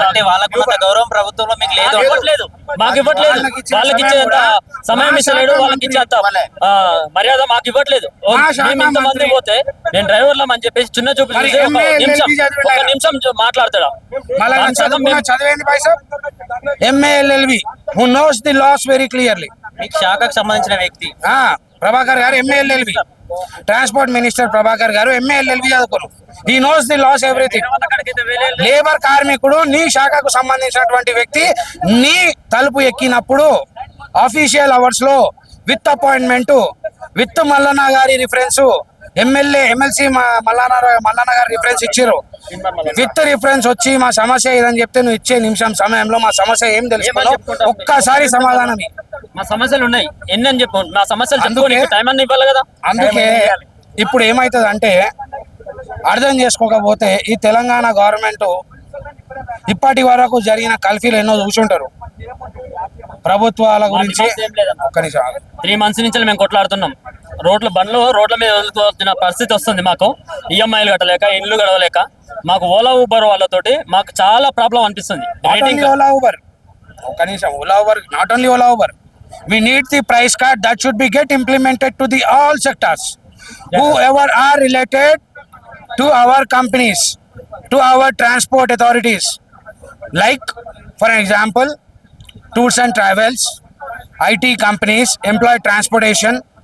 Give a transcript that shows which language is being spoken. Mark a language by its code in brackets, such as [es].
[te] అంటే వాళ్ళకున్నంత గౌరవం ప్రభుత్వంలో మీకు లేదు? ఇవ్వట్లేదు, మాకు ఇవ్వట్లేదు. వాళ్ళకి ఇచ్చేంత సమయం ఇస్తలేడు, వాళ్ళకి ఇచ్చేంత మర్యాద మాకు ఇవ్వట్లేదు. మేము ఇంతమంది పోతే నేను డ్రైవర్లం అని చెప్పేసి చిన్న చూపు చూసి 1 నిమిషం మాట్లాడతాడా? చదివేంది bye Saab? [en] MALLB who knows the laws very clearly. [te] మీకు శాఖకు సంబంధించిన వ్యక్తి ప్రభాకర్ గారు MALLB, ట్రాన్స్పోర్ట్ మినిస్టర్ ప్రభాకర్ గారు MALLB చదువుకోరు. [en] He knows the laws everything. [te] Labour కార్మికుడు నీ శాఖకు సంబంధించినటువంటి వ్యక్తి నీ తలుపు ఎక్కినప్పుడు అఫీషియల్ అవర్స్ లో విత్ అపాయింట్మెంట్, విత్ మల్లన్న గారి రిఫరెన్స్, ఎమ్మెల్సీ మల్లన్న గారి రిఫరెన్స్ ఇచ్చారు. విత్ రిఫరెన్స్ వచ్చి మా సమస్య ఇదని చెప్తే నువ్వు ఇచ్చే నిమిషం సమయంలో మా సమస్య ఏం తెలుసుకున్నావు? ఒక్కసారి సమాధానం. మా సమస్యలు ఉన్నాయి ఎన్ని అని చెప్పు. నా సమస్యలు చెప్పుకోనికి టైం అన్ని ఇవ్వాలి కదా. అందుకే ఇప్పుడు ఏమవుతుంది అంటే, అర్థం చేసుకోకపోతే ఈ తెలంగాణ గవర్నమెంట్ ఇప్పటి వరకు జరిగిన కల్ఫీలు ఎన్నో చూసుంటారు ప్రభుత్వాల గురించి. 3 months నుంచి మేము కొట్లాడుతున్నాం. బండ్లు రోడ్ల మీద వదులుకోవాల్సిన పరిస్థితి వస్తుంది. మాకు ఈఎంఐలు కట్టలేక, ఇండ్లు గడవలేక, మాకు ఓలా ఊబర్ వాళ్ళతోటి మాకు చాలా ప్రాబ్లం అనిపిస్తుంది. [en] Ola Uber, Ola Uber, not only Ola Uber, we need the price card that should be get implemented to the all sectors whoever are related to our companies, to our transport authorities, like for example tours and travels, IT companies, employee transportation,